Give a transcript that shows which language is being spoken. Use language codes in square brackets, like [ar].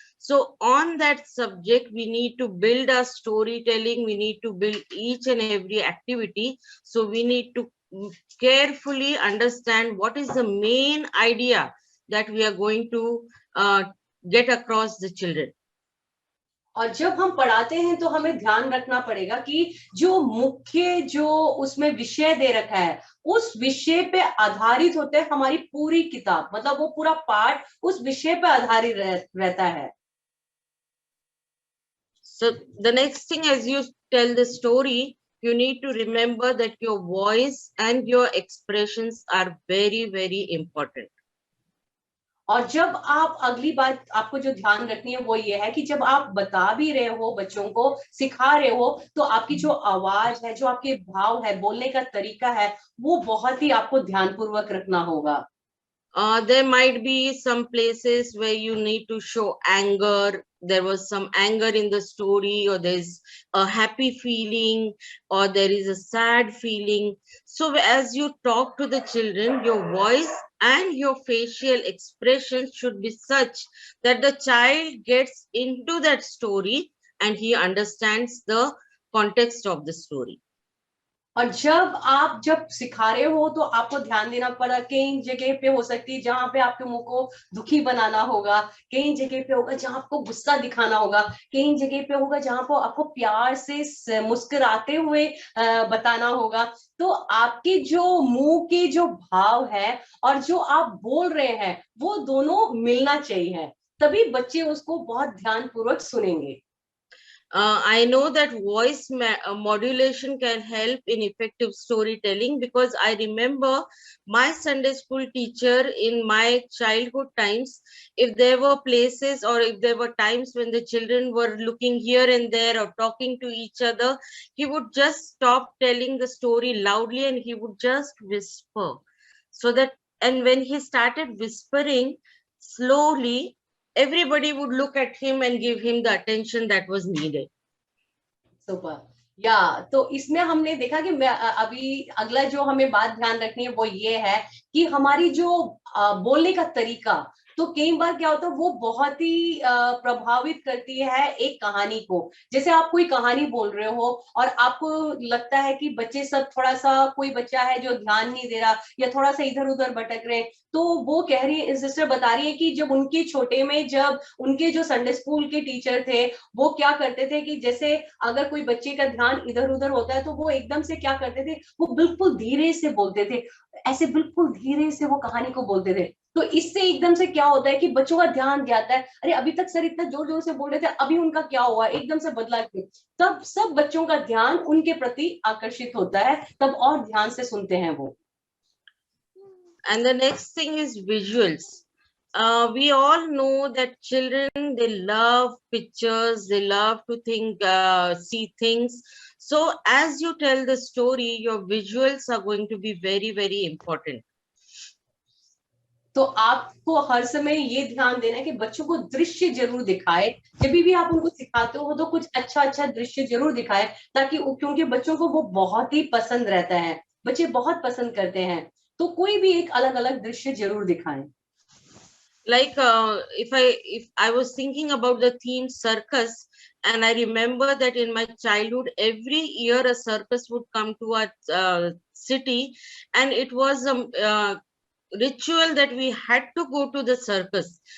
[en] So on that subject, we need to build our storytelling. We need to build each and every activity. So we need to carefully understand what is the main idea that we are going to get across the children. [hi] और जब हम पढ़ाते हैं तो हमें ध्यान रखना पड़ेगा कि जो मुख्य जो उसमें विषय दे रखा है, उस विषय पे आधारित होते हैं हमारी पूरी किताब, मतलब वो पूरा पाठ उस विषय पे आधारित रहता है। [en] So the next thing, as you tell the story, you need to remember that your voice and your expressions are very, very important. [hi] और जब आप, अगली बात आपको जो ध्यान रखनी है वो ये है कि जब आप बता भी रहे हो, बच्चों को सिखा रहे हो, तो आपकी जो आवाज है, जो आपके भाव है, बोलने का तरीका है, वो बहुत ही आपको ध्यानपूर्वक रखना होगा। [en] There might be some places where you need to show anger. There was some anger in the story, or there's a happy feeling, or there is a sad feeling. So as you talk to the children, your voice and your facial expression should be such that the child gets into that story and he understands the context of the story. [hi] और जब सिखा रहे हो तो आपको ध्यान देना पड़ा, कई जगह पे हो सकती है जहां पे आपके मुंह को दुखी बनाना होगा, कई जगह पे होगा जहां आपको गुस्सा दिखाना होगा, कई जगह पे होगा जहां पर आपको प्यार से मुस्कुराते हुए बताना होगा। तो आपके जो मुंह के जो भाव है और जो आप बोल रहे हैं वो दोनों मिलना चाहिए, तभी बच्चे उसको बहुत ध्यानपूर्वक सुनेंगे। [en] I know that modulation can help in effective storytelling, because I remember my Sunday school teacher in my childhood times. If there were places or if there were times when the children were looking here and there or talking to each other, he would just stop telling the story loudly and he would just whisper. So that, and when he started whispering slowly, everybody would look at him and give him the attention that was needed. Super. [hi] या तो इसमें हमने देखा कि अभी अगला जो हमें बात ध्यान रखनी है वो ये है कि हमारी जो बोलने का तरीका, तो कई बार क्या होता है वो बहुत ही प्रभावित करती है एक कहानी को। जैसे आप कोई कहानी बोल रहे हो और आपको लगता है कि बच्चे सब थोड़ा सा, कोई बच्चा है जो ध्यान नहीं दे रहा या थोड़ा सा इधर उधर भटक रहे हैं, तो वो कह रही है, सिस्टर बता रही है कि जब उनके छोटे में, जब उनके जो संडे स्कूल के टीचर थे वो क्या करते थे कि जैसे अगर कोई बच्चे का ध्यान इधर उधर होता है तो वो एकदम से क्या करते थे, वो बिल्कुल धीरे से बोलते थे, ऐसे बिल्कुल धीरे से वो कहानी को बोलते थे। तो इससे एकदम से क्या होता है कि बच्चों का ध्यान जाता है, अरे अभी तक सर इतना जोर जोर से बोल रहे थे, अभी उनका क्या हुआ, एकदम से बदला क्यों। तब सब बच्चों का ध्यान उनके प्रति आकर्षित होता है, तब और ध्यान से सुनते हैं वो। [en] And the next thing is visuals. We all know that children, they love pictures, they love to see things. So as you tell the story, your visuals are going to be very, very important. [hi] तो आपको हर समय ये ध्यान देना है कि बच्चों को दृश्य जरूर दिखाए, जब भी आप उनको सिखाते हो तो कुछ अच्छा अच्छा दृश्य जरूर दिखाए, ताकि क्योंकि बच्चों को वो बहुत ही पसंद रहता है, बच्चे बहुत पसंद करते हैं, तो कोई भी एक अलग अलग दृश्य जरूर दिखाएं। [en] Like if I was thinking about the theme circus, and I remember that in my childhood every year a circus would come to our city, and it was a ritual that we had to go to the circus.